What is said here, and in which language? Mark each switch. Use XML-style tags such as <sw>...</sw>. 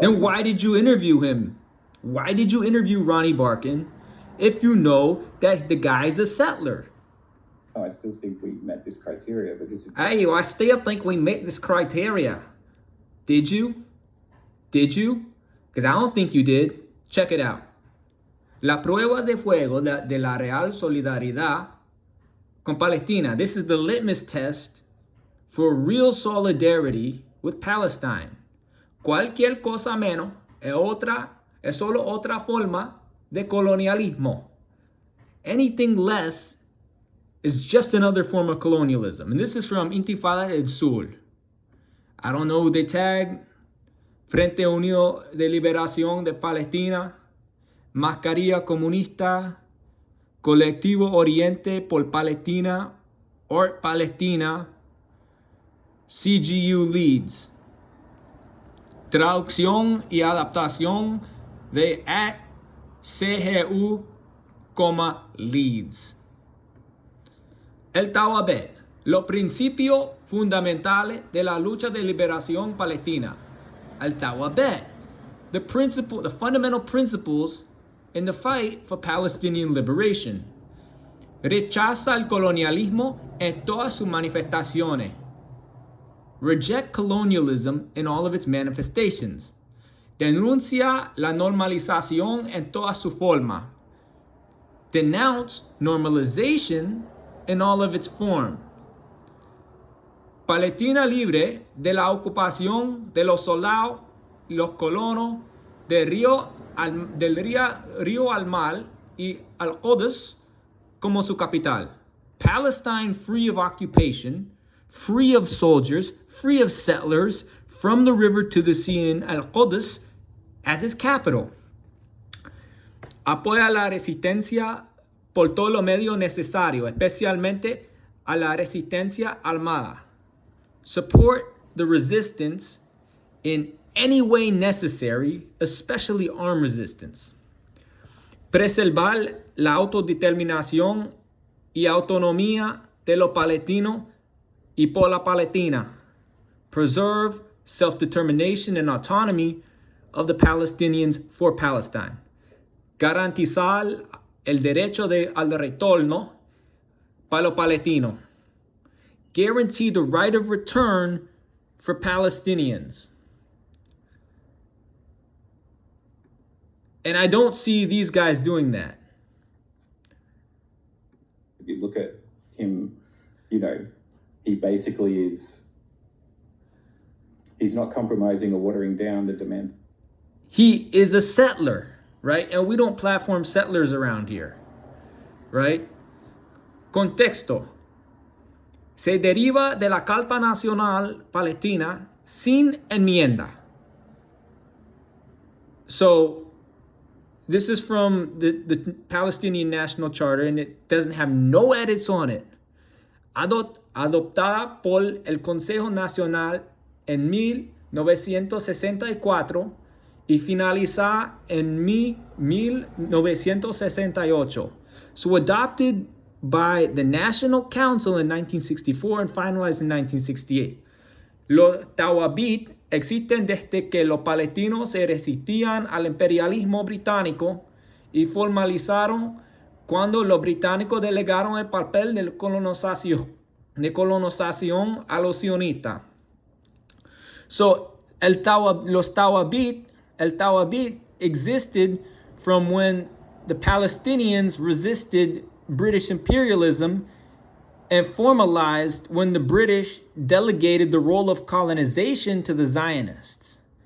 <en>Then why did you interview him? Why did you interview Ronnie Barkin if you know that the guy's a settler? Oh, I still think we met this criteria, because... Hey, I still think we met this criteria. Did you? Did you? Because I don't think you did. Check it out.</en> <es>La prueba de fuego de la Real Solidaridad con Palestina.</es> <en>This is the litmus test for real solidarity with Palestine.</en> <es>Cualquier cosa menos es solo otra forma de colonialismo.</es> <en>Anything less is just another form of colonialism. And this is from Intifada del Sur. I don't know who they tag.</en> <es>Frente Unido de Liberación de Palestina, Mascarilla Comunista, Colectivo Oriente por Palestina, Art Palestina, CGU Leads. Traducción y adaptación de CGU, Leads. El Tawabet, los principios fundamentales de la lucha de liberación palestina.</es> <en>El Tawabet, the fundamental principles in the fight for Palestinian liberation.</en> <es>Rechaza el colonialismo en todas sus manifestaciones.</es> <en>Reject colonialism in all of its manifestations.</en> <es>Denuncia la normalización en toda su forma.</es> <en>Denounce normalization in all of its form.</en> <es>Palestina libre de la ocupación de los soldados y los colonos del río al mar y al-Quds como su capital.</es> <en>Palestine free of occupation, free of soldiers, free of settlers, from the river to the sea in al-Quds as its capital.</en> <es>Apoya la resistencia por todo lo medio necesario, especialmente a la resistencia armada.</es> <en>Support the resistance in any way necessary, especially armed resistance.</en> <es>Preservar la autodeterminación y autonomía de los palestinos y por la Palestina.</es> <en>Preserve self-determination and autonomy of the Palestinians for Palestine.</en> <es>Garantizar el derecho al retorno para los palestinos.</es> <en>Guarantee the right of return for Palestinians. And I don't see these guys doing that. If you look at him, he basically he's not compromising or watering down the demands. He is a settler, right? And we don't platform settlers around here, right? Contexto.</en> <es>Se deriva de la Carta Nacional Palestina sin enmienda.</es> <en>So, this is from the Palestinian National Charter, and it doesn't have no edits on it.</en> <es>Adoptada por el Consejo Nacional en 1964 y finalizada en 1968.</es> <en>So adopted by the National Council in 1964 and finalized in 1968.</en> <es>Los Tawabit existen desde que los palestinos se resistían al imperialismo británico y formalizaron cuando los británicos delegaron el papel de colonización a los sionistas.</es> <en>So, el Tawabit existed from when the Palestinians resisted British imperialism and formalized when the British delegated the role of colonization to the Zionists.</en>